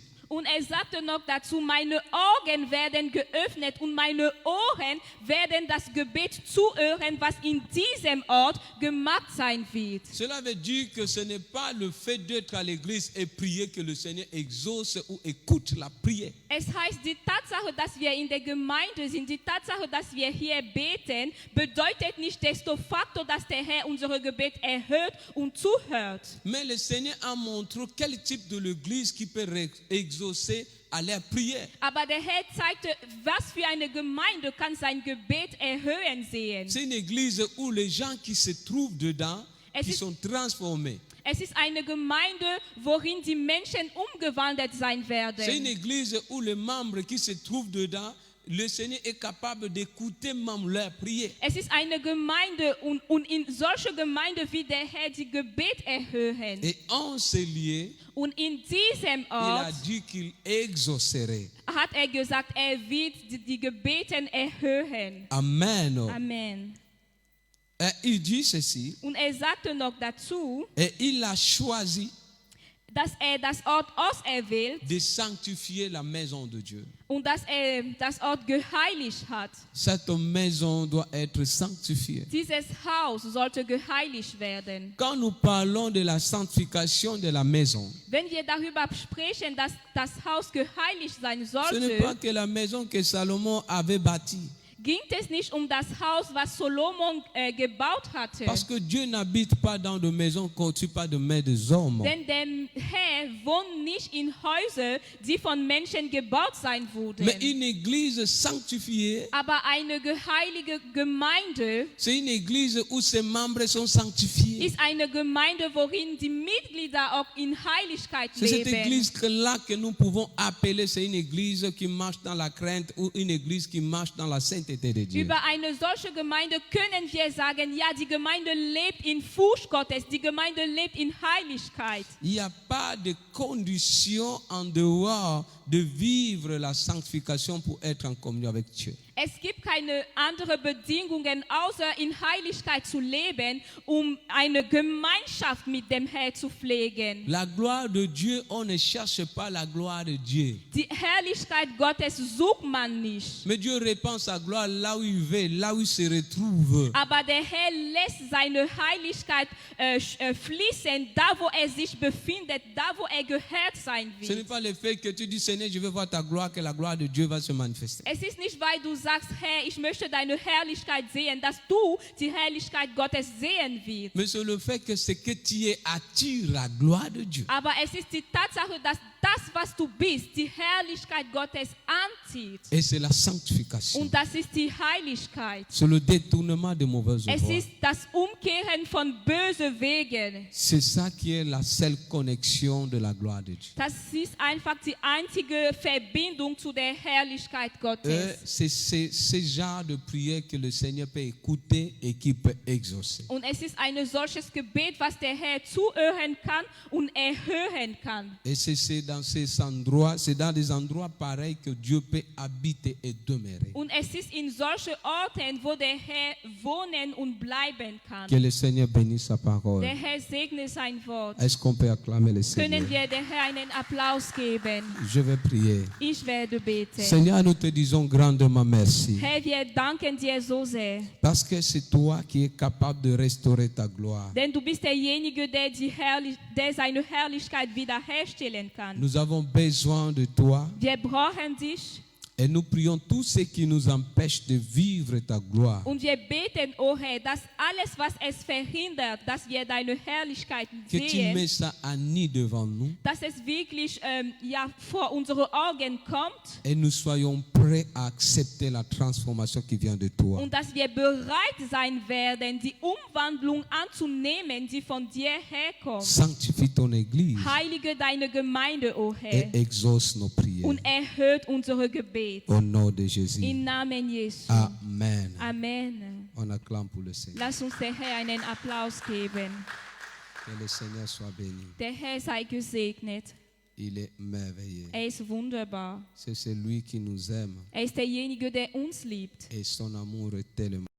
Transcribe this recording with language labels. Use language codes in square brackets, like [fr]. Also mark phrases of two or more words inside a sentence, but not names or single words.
[de] Und sagte noch dazu, meine Augen werden geöffnet und meine Ohren werden das Gebet zuhören, was in diesem Ort gemacht sein wird. [fr] Cela veut dire que ce n'est pas le fait d'être à l'église et prier que le Seigneur exauce ou écoute la prière. [de] Es heißt, die Tatsache, dass wir in der Gemeinde sind, die Tatsache, dass wir hier beten, bedeutet nicht desto facto, dass der Herr unsere Gebet erhört und zuhört. [fr] Mais le Seigneur a montré quel type de l'église qui peut exaucer à leur prière. [de] Aber der Herr zeigte, was für eine Gemeinde kann sein Gebet erhöhen sehen. [fr] C'est une église où les gens qui se trouvent dedans, qui sont transformés. [de] Es ist eine Gemeinde, worin die Menschen umgewandelt sein werden. [fr] C'est une église où les membres qui se trouvent dedans, le Seigneur est capable d'écouter même leur prière. [de] Es ist eine Gemeinde und in solche Gemeinde wie der Herr die Gebet erhöhen. [fr] Et en ce lieu, [de] Und in diesem [fr] il a [de] Ort [fr] dit qu'il exaucerait. [de] hat gesagt, wird die Gebeten erhöhen. [fr] Amen. [de] Amen. [fr] Et il dit ceci, [de] Und sagte noch dazu, [fr] et il a choisi [de] dass das Ort auserwählt [fr] de sanctifier la maison de Dieu. [de] und dass das Ort geheiligt hat. [fr] Cette maison doit être sanctifiée. [de] Dieses Haus sollte geheiligt werden. [fr] Quand nous parlons de la sanctification de la maison, [de] Wenn wir darüber sprechen, dass das Haus geheiligt sein [fr] ce n'est pas [de] sollte, [fr] que la maison que Salomon avait bâtie. [de] ging es nicht um das Haus, was Solomon gebaut hatte. [fr] Parce que Dieu n'habite pas dans de maisons construites par de mains des hommes. [de] Denn der Herr wohnt nicht in Häusern, die von Menschen gebaut sein wurden. [fr] Mais une église sanctifiée, [de] Aber eine geheilige Gemeinde [fr] c'est une église où ses membres sont sanctifiés. [de] ist eine Gemeinde, worin die Mitglieder auch in Heiligkeit [fr] C'est cette [de] leben. [fr] église-là que nous pouvons appeler, c'est une église qui marche dans la crainte ou une église qui marche dans la sainteté de Dieu. [de] Über eine solche Gemeinde können wir sagen, ja, die Gemeinde lebt in Furcht Gottes, die Gemeinde lebt in Heiligkeit. [fr] Il n'y a pas de condition en dehors de vivre la sanctification pour être en communion avec Dieu. [de] Es gibt keine anderen Bedingungen, außer in Heiligkeit zu leben, eine Gemeinschaft mit dem Herrn zu pflegen. [fr] La gloire de Dieu, on ne cherche pas la gloire de Dieu. [de] Die Herrlichkeit Gottes sucht man nicht. [fr] Mais Dieu répand sa gloire là où il veut, là où il se retrouve. [de] Aber der Herr lässt seine Heiligkeit fließen, da wo sich befindet, da wo gehört sein [fr] Ce n'est [de] wird. [fr] pas le fait que tu dis, Seigneur, je veux voir ta gloire, que la gloire de Dieu va se manifester. [de] Es ist nicht, weil du sagst, Herr, ich möchte deine Herrlichkeit sehen, dass du die Herrlichkeit Gottes sehen wirst. [fr] Mais c'est le fait que ce que tu es attire la gloire de Dieu. [de] Aber es ist die Tatsache, dass das, was du bist, die Herrlichkeit Gottes anzieht. [fr] Et c'est la sanctification. [de] Und das ist die Heiligkeit. [fr] C'est le détournement de mauvaises [de] Es [fr] voies. [de] ist das Umkehren von bösen Wegen. [fr] C'est ça qui est la seule connexion de la gloire de Dieu. [de] Das ist einfach die einzige Verbindung zu der Herrlichkeit Gottes. [fr] C'est ce genre de prière que le Seigneur peut écouter et qui peut exaucer. [de] Und es ist ein solches Gebet, was der Herr zuhören kann und erhöhen kann. [fr] Et c'est dans ces endroits, c'est dans des endroits pareils que Dieu peut habiter et demeurer. [de] Und es ist in solchen Orten, wo der Herr wohnen und bleiben kann. [fr] Que le Seigneur bénisse sa parole. [de] Der Herr segne sein Wort. [fr] Est-ce qu'on peut acclamer le Seigneur? [de] Können wir der Herr einen Applaus geben? [fr] Je vais prier. [de] Ich werde beten. [fr] Seigneur, nous te disons grandement merci. [de] Herr, wir danken dir so sehr. [fr] Parce que c'est toi qui es capable de restaurer ta gloire. [de] Denn du bist derjenige, der seine Herrlichkeit wiederherstellen kann. [fr] Nous avons besoin de toi. [de] Wir brauchen dich. [fr] Et nous prions tout ce qui nous empêche de vivre ta gloire. [de] Und wir beten, oh Herr, dass alles, was es verhindert, dass wir deine Herrlichkeit [fr] Que tu [de] sehen, [fr] mets ça à nu devant nous [de] dass es wirklich ja, vor unsere Augen kommt [fr] et nous soyons prêts à accepter la transformation qui vient de toi. [de] und dass wir bereit sein werden, die Umwandlung anzunehmen, die von dir herkommt. [fr] Sanctifie ton Église [de] Heilige deine Gemeinde, o Herr, [fr] et exauce nos prières. [de] und erhört unsere Gebete. [fr] Au nom de Jésus. [de] Im Namen Jesu. [fr] Amen. [de] Amen. [fr] On acclame pour le Seigneur. [de] Lass uns der Herr einen Applaus geben. [fr] Que le Seigneur soit béni. [de] Der Herr sei gesegnet. [fr] Il est merveilleux. [de] Er ist wunderbar. [fr] C'est celui qui nous aime [de] Er ist derjenige, der uns liebt. [fr] et son amour est tellement